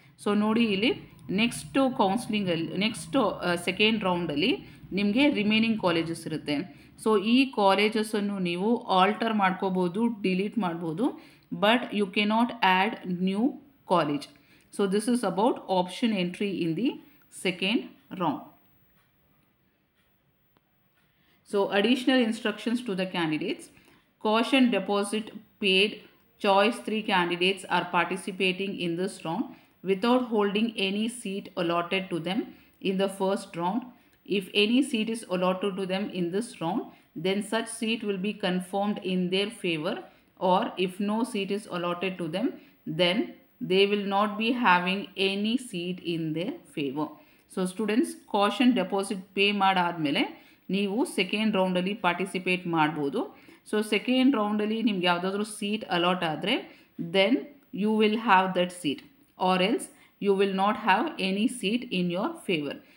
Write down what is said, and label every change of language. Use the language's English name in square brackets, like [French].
[Kannada] So ನೋಡಿ ಇಲ್ಲಿ next ಕೌನ್ಸ್ಲಿಂಗಲ್ಲಿ next second ರೌಂಡಲ್ಲಿ ನಿಮಗೆ ರಿಮೈನಿಂಗ್ ಕಾಲೇಜಸ್ ಇರುತ್ತೆ. ಸೊ ಈ ಕಾಲೇಜಸನ್ನು ನೀವು ಆಲ್ಟರ್ ಮಾಡ್ಕೋಬೋದು, ಡಿಲೀಟ್ ಮಾಡ್ಬೋದು, but you cannot add new college. [English] So this is about option entry in the second round. So additional instructions to the candidates. Caution deposit paid. Choice 3 candidates are participating in this round without holding any seat allotted to them in the first round. If any seat is allotted to them in this round, then such seat will be confirmed in their favor, or if no seat is allotted to them, then they will not be having any seat in their favor. [Kannada] So students, caution deposit pay ಮಾಡಾದಮೇಲೆ ನೀವು second ರೌಂಡಲ್ಲಿ participate ಮಾಡ್ಬೋದು. So second ರೌಂಡಲ್ಲಿ ನಿಮ್ಗೆ ಯಾವುದಾದ್ರೂ seat allot ಆದರೆ [English] Then you will have that seat, or else you will not have any seat in your favour.